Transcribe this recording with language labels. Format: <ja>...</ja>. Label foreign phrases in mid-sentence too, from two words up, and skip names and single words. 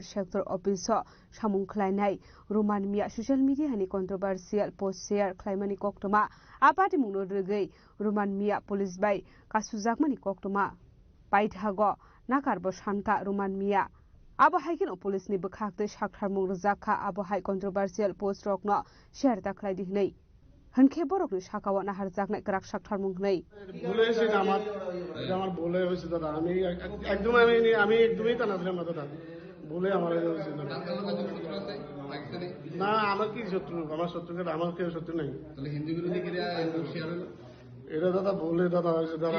<trp>सेक्टर अफिस सामुं ख्लाइनाय रोमान मिया सोशल मीडिया नि कन्ट्रोभार्सियल पोस्ट शेयर ख्लाइमानि कक्तमा आ पाटिमुनो रगै रोमान मिया पुलिस बाइ कासुजाकमानि कक्तमा पाइथागो नाकारबो सानका रोमान मिया आबहायकिन पुलिस नि बखाखते साखथार मुं रजाखा आबहाय कन्ट्रोभार्सियल पोस्ट रकनो शेयर ताखलाय दिहनै हनखे बरकनि साखावा नाहार जागनाय ग्राक साखथार मुं नै</trp> <bn>ভুলে হয়েছে আমার ভুলে হয়েছে দাদা। আমি একদমই তা নাছিলাম না দাদা, ভুলে আমার হয়েছে না। আমার কি শত্রু? আমার শত্রুকে আমার কেউ শত্রু নাই। তাহলে হিন্দু বিরোধী এটা দাদা ভুলে দাদা হয়েছে দাদা।</bn>